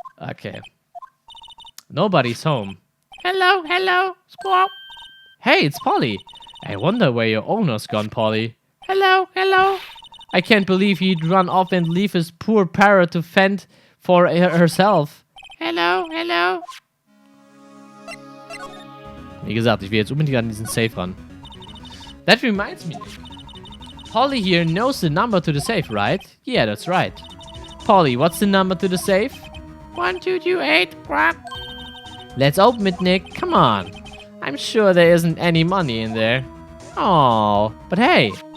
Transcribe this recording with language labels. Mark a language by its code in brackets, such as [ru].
[en] Okay. Nobody's home. Hello, hello, squawk. Hey, it's Polly. I wonder where your owner's gone, Polly. Hello, hello. I can't believe he'd run off and leave his poor parrot to fend for herself. Hello, hello. [de] Wie gesagt, ich will jetzt unbedingt an diesen Safe ran. [en] That reminds me. Polly here knows the number to the safe, right? Yeah, that's right. Polly, what's the number to the safe? 1228, quack. Let's open it, Nick. Come on. I'm sure there isn't any money in there. Oh, but hey.